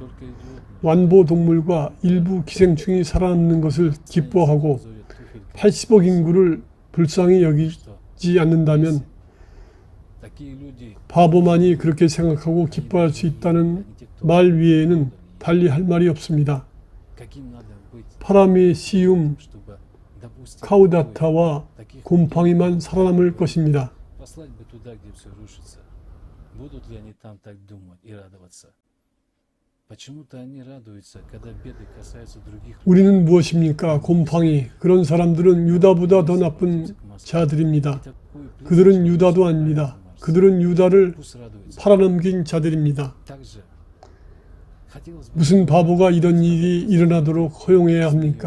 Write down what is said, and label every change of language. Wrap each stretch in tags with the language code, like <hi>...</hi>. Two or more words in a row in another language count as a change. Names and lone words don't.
<ko>완보동물과 일부 기생충이 살아남는 것을 기뻐하고 80억 인구를 불쌍히 여기지 않는다면 바보만이 그렇게 생각하고 기뻐할 수 있다는 말 위에는 달리 할 말이 없습니다. 파라메시움 카우다타와 곰팡이만 살아남을 것입니다.</ko> <ru>Будут ли они там так думать и радоваться? Почему-то они радуются, когда беды касаются других.</ru> <ko>우리는 무엇입니까? 곰팡이. 그런 사람들은 유다보다 더 나쁜 자들입니다. 그들은 유다도 아닙니다. 그들은 유다를 팔아넘긴 자들입니다. 무슨 바보가 이런 일이 일어나도록 허용해야 합니까?</ko>